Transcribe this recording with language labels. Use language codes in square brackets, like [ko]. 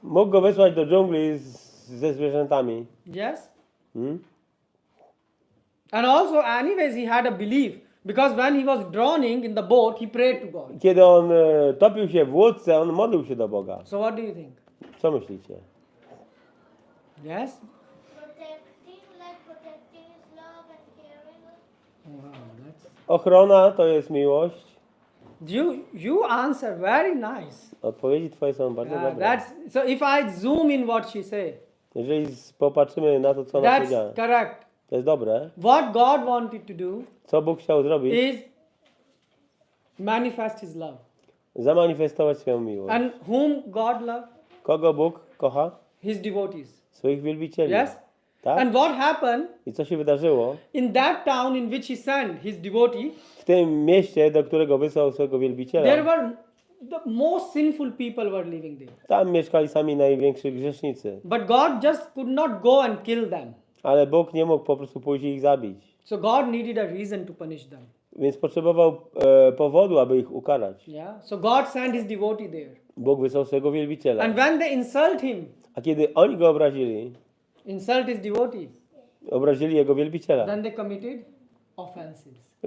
[pl] Mógł go wysłać do dżungli ze zwierzętami. [en] Yes. Hmm? And also, anyways, he had a belief because when he was drowning in the boat, he prayed to God. [pl] Kiedy on topił się w łódce, on modlił się do Boga. [en] So, what do you think? [pl] Co myślicie? [en] Yes. Protecting his love and caring. Wow, that's. [pl] Ochrona to jest miłość. [en] You answer very nice. [pl] Odpowiedzi twoje są bardzo dobre. [en] So if I zoom in what she said, [pl] Jeżeli popatrzymy na to, co ona [en] that's [pl] powiedziała, [en] correct. [pl] to jest dobre. [en] What God wanted to do [pl] Co Bóg chciał zrobić? [en] is manifest His love. [pl] Zamanifestować swoją miłość. [en] And whom God loved? [pl] Kogo Bóg kocha? [en] His devotees. [pl] Swoich wielbicieli. [en] Yes? [pl] Tak? [en] And what happened [pl] I co się wydarzyło? [en] in that town in which He sent His devotee? [pl] W tym mieście, do którego wysłał swojego [en] There [pl] wielbiciela, [en] were the most sinful people were living there. [pl] tam mieszkali sami najwięksi grzesznicy. [en] But God just could not go and kill them. [pl] Ale Bóg nie mógł po prostu pójść i ich zabić. [en] So God needed a reason to punish them. [pl] Więc potrzebował powodu, aby ich ukarać. [en] Yeah. So God sent His devotee there. [pl] Bóg wysłał swojego wielbiciela. [en] And when they insult Him, [pl] A kiedy oni go obrazili, [en] insult His devotee, [pl] obrazili jego wielbiciela, [en] then they committed offenses.